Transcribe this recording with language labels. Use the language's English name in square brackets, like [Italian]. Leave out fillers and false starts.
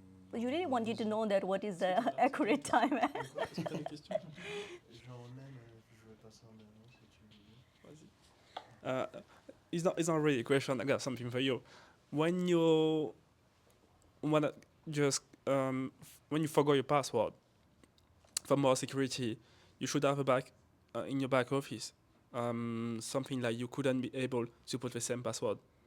[English] But you really wanted to know that what is the accurate time. [French] Est-ce que t'as des questions? Genre même, je vais passer en avant si tu veux. Vas-y. [English] It's not really a question. I got something for you. When you wanna just when you forgot your password for more security, you should have in your back office something like you couldn't be able to put the same password.